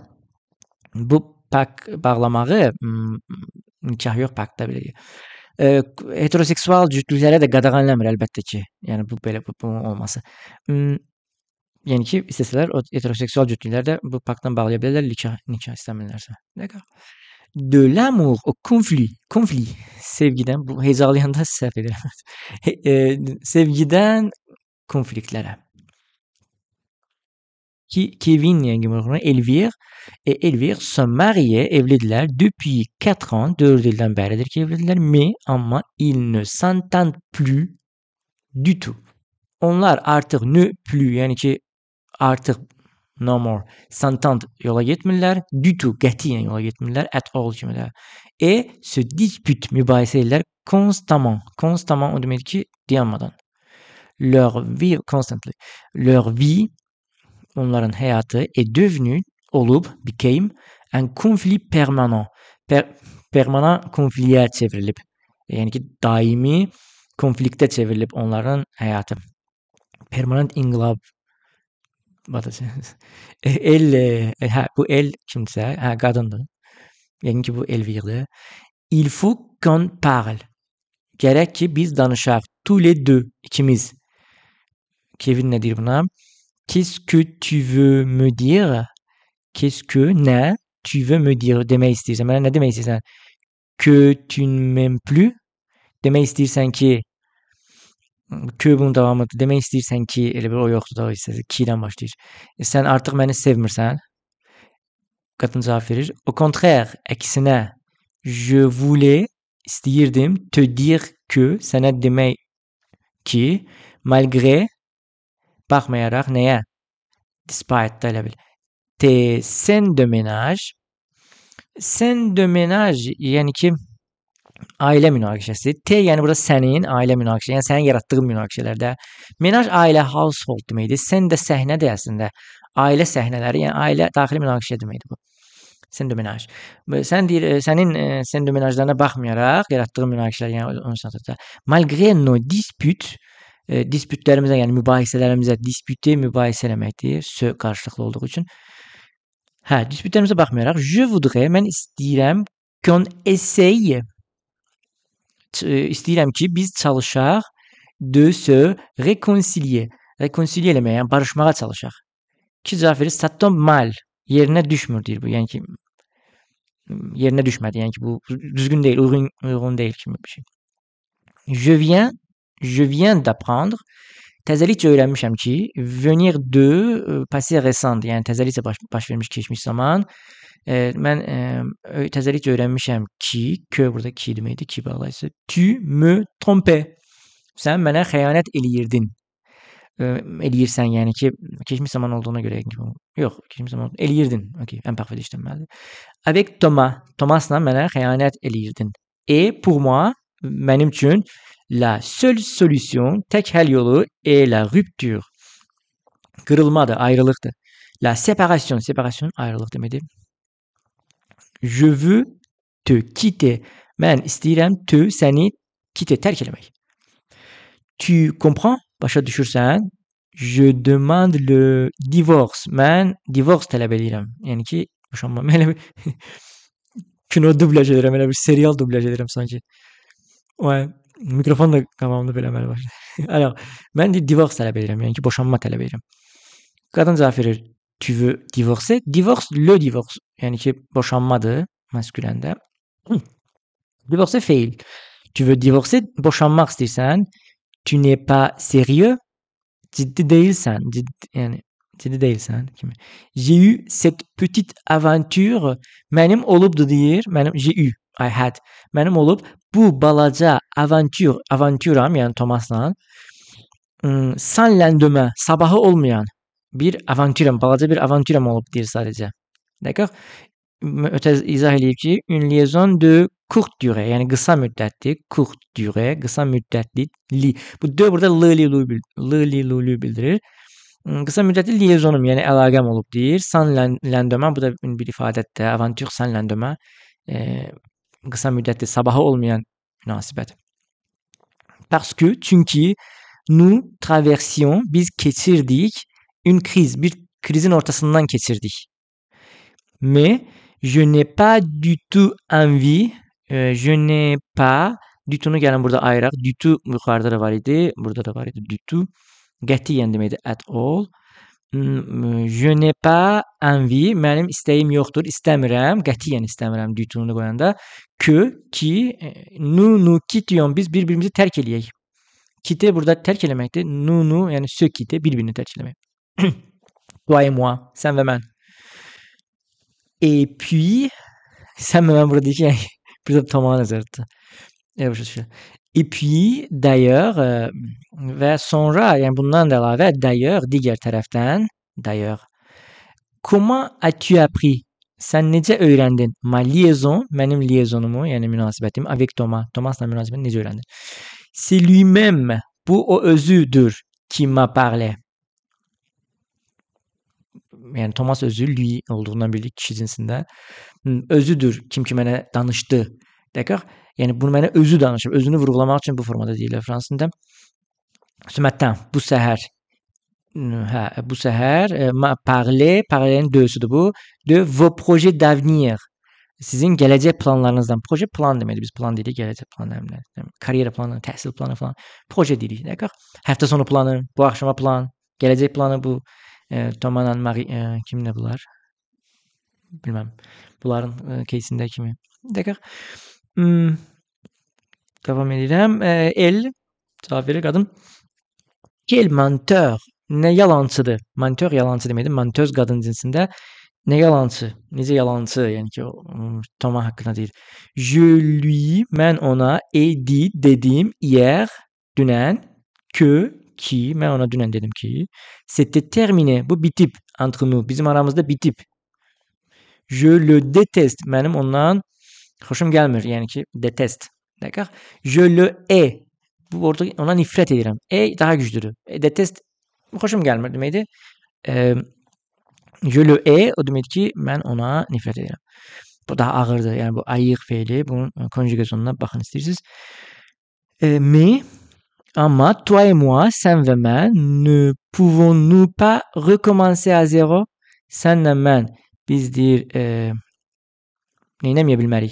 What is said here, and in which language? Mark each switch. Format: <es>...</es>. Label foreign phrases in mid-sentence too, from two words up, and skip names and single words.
<az>Bu pakt bağlamağı nikah yox, paktda belə deyir. Heteroseksual cütlüklərə də qadağanlamır əlbəttə ki. Yəni bu belə bu olması. Yəni ki, istəsələr o heteroseksual cütlüklər də bu paktdan bağlaya bilərlər, nikah istəmirlərsə.</az> <fr>D'accord? De l'amour au conflit.</fr> <az>Sevgidən, bu hecalayanda səhv edirəm. Sevgidən konfliktlərə.</az> <fr>Kevin Elvire et Elvire sont mariés, evlidirlər depuis 4 ans,</fr> <az>4 ildən bəridir ki evlidirlər,</az> <fr>mais amma ils ne s'entendent plus du tout.</fr> <az>Onlar artıq</az> <fr>ne plus,</fr> <az>yəni ki artıq</az> <en>no more,</en> <az>s'entendent yola getmirlər,</az> <fr>du tout,</fr> <az>qətiyyən yola getmirlər,</az> <en>at all</en> <az>kimi də.</az> <fr>Et se dispute,</fr> <az>mübahisə edirlər constamment. Constamment o deməkdir ki, dayanmadan.</az> <fr>Leur vie</fr> <az>onların həyatı</az> <fr>est devenu, became un conflit permanent.</fr> <az>Permanent konfliyə çevrilib. Yəni ki, daimi konfliktə çevrilib onların həyatı. Permanent inqilab. Bu el kimsə, qadındır. Yəni ki, bu Elvire.</az> <fr>Il faut qu'on parle.</fr> <az>Gərək ki, biz danışaq.</az> <fr>Tous les deux,</fr> <az>ikimiz. Kevin nə deyir buna?</az> <fr>Qu'est-ce que tu veux me dire? Qu'est-ce que nə tu veux me dire?</fr> <az>Demək istəyirsən. Mənə nə demək istəyirsən?</az> <fr>Que tu ne m'aimes plus?</fr> <az>Demək istəyirsən ki, que bunun davamıdır. Demək istəyirsən ki, elə bir o yoxdur da o hissəsi. Ki-dən başlayır. Sən artıq məni sevmirsən. Qadın cavab verir.</az> <fr>Au contraire, əksinə, je voulais, istəyirdim, te dire que,</fr> <az>sənə demək ki, malgré, baxmayaraq nəyə? Despite da elə bil.</az> <fr>Tes scènes de ménage. Scène de ménage,</fr> <az>yəni ki, ailə münaqişəsi. T yəni burada sənin ailə münaqişəsi, yəni sənin yaratdığın münaqişələrdə. Menaj ailə, household deməkdir. Sən də səhnədir əslində. Ailə səhnələri, yəni ailə daxili münaqişə deməkdir bu.</az> <fr>Scène de ménage.</fr> <az>Sən deyir, sənin</az> <fr>scène de ménage'larına</fr> <az>baxmayaraq yaratdığın münaqişələr, yəni onun sənətdə.</az> <fr>Malgré nos disputes,</fr> <az>dispütlərimizə, yəni mübahisələrimizə, dispüte mübahisə deməkdir, qarşılıqlı olduğu üçün. Dispütlərimizə baxmayaraq,</az> <fr>je voudrais,</fr> <az>mən istəyirəm,</az> <fr>qu'on essaye,</fr> <az>istəyirəm ki, biz çalışaq</az> <fr>de se réconcilier.</fr> <az>Réconcilier eləmək, yəni barışmağa çalışaq. İki cavab verir,</az> <fr>ça tombe mal,</fr> <az>yerinə düşmür deyir bu, yəni ki, yerinə düşmədi, yəni ki, bu düzgün deyil, uyğun deyil kimi bir şey.</az> <fr>Je viens d'apprendre,</fr> <az>təzəlikcə öyrənmişəm ki,</az> <fr>venir de passé récent,</fr> <az>yəni təzəlikcə baş vermiş keçmiş zaman, Mən təzəlikcə öyrənmişəm ki, burada ki deməkdir, ki bağlayıcısı.</az> <fr>Tu me trompais.</fr> <az>Sən mənə xəyanət eləyirdin. Eləyirsən, yəni ki, keçmiş zaman olduğuna görə yox, keçmiş zaman eləyirdin. Okay, imperfect işləməlidir.</az> <fr>Avec Thomas.</fr> <az>Thomasla mənə xəyanət eləyirdin.</az> <fr>Et pour moi,</fr> <az>mənim üçün</az> <fr>la seule solution,</fr> <az>tək həll yolu</az> <fr>est la rupture.</fr> <az>Qırılmadır, ayrılıqdır.</az> <fr>La séparation, séparation ayrılıq deməkdir. Je veux te quitter.</fr> <az>Mən istəyirəm te, səni quitter, tərk eləmək.</az> <fr>Tu comprends?</fr> <az>Başa düşürsən?</az> <fr>Je demande le divorce.</fr> <az>Mən divorce tələb edirəm. Yəni ki, boşanma. Mən elə bir kino dubləj edirəm, elə bir serial dubləj edirəm sanki. Ouais, mikrofon da qabağımda belə əməli başladı. Alors, mən divorce tələb edirəm, yəni ki, boşanma tələb edirəm. Qadın cavab verir,</az> <fr>tu veux divorcer? Divorce, le divorce.</fr> <az>Yəni ki, boşanmadır, masküləndə. Divorcer feil.</az> <fr>Tu veux divorcer?</fr> <az>Boşanmaq istəyirsən.</az> <fr>Tu n'es pas sérieux?</fr> <az>Ciddi değilsən. Ciddi değilsən kimi.</az> <fr>J'ai eu cette petite aventure.</fr> <az>Mənim olubdu deyir.</az> <fr>J'ai eu.</fr> <en>I had.</en> <az>Mənim olub bu balaca aventuram, yəni Thomasla</az> <fr>sans lendemain,</fr> <az>sabahı olmayan bir aventuram, balaca bir aventuram olub deyir sadəcə. D'accord? Ötə izah eləyib ki,</az> <fr>une liaison de courte durée,</fr> <az>yəni qısa müddətli,</az> <fr>courte durée,</fr> <az>qısa müddətli, li. Bu d burada l-li bildirir. Qısa müddətli liaisonum, yəni əlaqəm olub deyir.</az> <fr>Sans lendemain,</fr> <az>bu da bir ifadətdir.</az> <fr>Aventure sans lendemain,</fr> <az>qısa müddətli, sabahı olmayan münasibət.</az> <fr>Parce que, çünki nous traversions,</fr> <az>biz keçirdik</az> <fr>une crise,</fr> <az>bir krizin ortasından keçirdik.</az> <fr>Mais je n'ai pas du tout envie, je n'ai pas, du tout'unu</fr> <az>gəlin burada ayıraq.</az> <fr>Du tout</fr> <az>yuxarıda da var idi, burada da var idi</az> <fr>du tout.</fr> <az>Qətiyyən deməkdir,</az> <en>at all.</en> <fr>Je n'ai pas envie,</fr> <az>mənim istəyim yoxdur, istəmirəm, qətiyyən istəmirəm</az> <fr>du tout'unu</fr> <az>qoyanda. Ki,</az> <fr>nous quittions,</fr> <az>biz bir-birimizi tərk eləyək. Quitter burada tərk eləməkdir.</az> <fr>Nous, yəni se quitter,</fr> <az>bir-birini tərk eləmək.</az> <fr>Toi et moi,</fr> <az>sən və mən.</az> <fr>Et puis,</fr> <az>sən və mən burada deyək, yəni, burada tamamı nəzər tutdu.</az> <fr>Et puis, d'ailleurs,</fr> <az>və sonra, yəni bundan da əlavə, d'ailleurs, digər tərəfdən,</az> <fr>d'ailleurs, comment as-tu appris?</fr> <az>Sən necə öyrəndin?</az> <fr>Ma liaison,</fr> <az>mənim liaisonumu, yəni münasibətim,</az> <fr>avec Thomas,</fr> <az>Thomasla münasibətini necə öyrəndin?</az> <fr>C'est lui-même,</fr> <az>bu o özüdür</az> <fr>qui m'a parlé.</fr> <az>Yəni Thomas özü lui olduğundan bildik kişi cinsində. Özüdür kim ki mənə danışdı. D'accord? Yəni bunu mənə özü danışıb. Özünü vurğulamaq üçün bu formada deyirlər fransızda.</az> <fr>Ce matin,</fr> <az>bu səhər. Bu səhər</az> <fr>m'a parlé,</fr> <az>parlé-nin döysüdür bu.</az> <fr>De vos projets d'avenir.</fr> <az>Sizin gələcək planlarınızdan. Proje plan deməkdir. Biz plan deyirik, gələcək planı. Karyera planı, təhsil planı falan. Proje deyirik. D'accord? Həftə sonu planı, bu axşama plan, gələcək planı bu. Thomas'la Marie, kimlə bunlar? Bilməm. Bunların кейsində kimi. D'accord? Davam edirəm. El, cavab verir qadın.</az> <fr>Quel menteur,</fr> <az>nə yalancıdır. Menteur yalancı deməkdir. Mentöz qadın cinsində. Nə yalancı, necə yalancı, yəni ki, Thomas haqqında deyir.</az> <fr>Je lui,</fr> <az>mən ona, dit, dedim, hier, dünən, ki, mən ona dünən dedim ki,</az> <fr>c'était terminé,</fr> <az>bu bitib,</az> <fr>entre nous,</fr> <az>bizim aramızda bitib.</az> <fr>Je le déteste,</fr> <az>mənim ondan xoşum gəlmir, yəni ki,</az> <fr>déteste. D'accord? Je le hais,</fr> <az>bu orada ona nifrət edirəm. Daha güclüdür. Déteste, xoşum gəlmir deməkdir.</az> <fr>Je le hais,</fr> <az>o deməkdir ki, mən ona nifrət edirəm. Bu daha ağırdır, yəni bu ayıq feili, bunun konjugasyonuna baxın istəyirsiniz.</az> <fr>Mais, ama toi et moi,</fr> <az>sən və mən,</az> <fr>ne pouvons-nous pas recommencer à zéro?</fr> <az>Sənlə mən, biz deyir, neynəməyə bilmərik?</az>